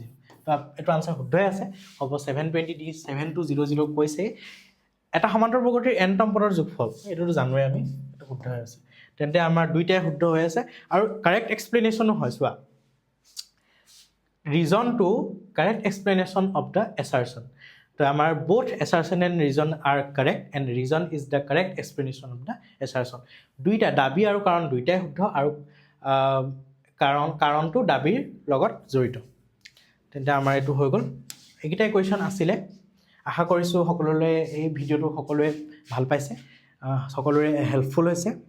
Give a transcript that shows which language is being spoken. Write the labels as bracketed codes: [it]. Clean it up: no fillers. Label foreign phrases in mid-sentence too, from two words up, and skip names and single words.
[as] তো এইটো আনচাৰ শুদ্ধই আছে, হ'ব 720 দি 7200 কৈছে। এটা সমান্তৰ প্ৰগতিৰ n-তম পদৰ যোগফল, এইটোতো জানোৱে আমি, এইটো শুদ্ধ হৈ আছে, তেন্তে আমাৰ দুইটাই শুদ্ধ হৈ আছে আৰু [en] correct explanation [as] হয়। [en] চোৱা, reason to correct explanation of the assertion, [as] তো আমাৰ [en] both assertion and reason are correct and reason is the correct explanation of the assertion, [as] দুইটা দাবী আৰু কাৰণ দুইটাই শুদ্ধ, আৰু কাৰণটো দাবীৰ লগত জড়িত, তেন্তে আমাৰ এইটো হৈ গ'ল। এইকেইটাই কুৱেশ্যন আছিলে, আশা কৰিছোঁ সকলোৰে এই ভিডিঅ'টো সকলোৱে ভাল পাইছে, সকলোৰে হেল্পফুল হৈছে।